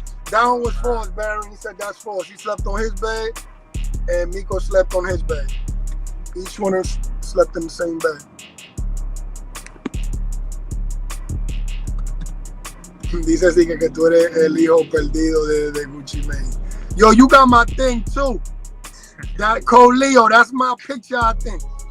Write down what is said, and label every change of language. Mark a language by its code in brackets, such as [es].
[en] That one was false, Baron. He said that's false. He slept on his bed and Miko slept on his bed. Each one slept in the same bed. [es] Dice así que tú eres el hijo perdido de Gucci Mane. [en] Yo, you got my thing too. That Leo, that's my picture, I think.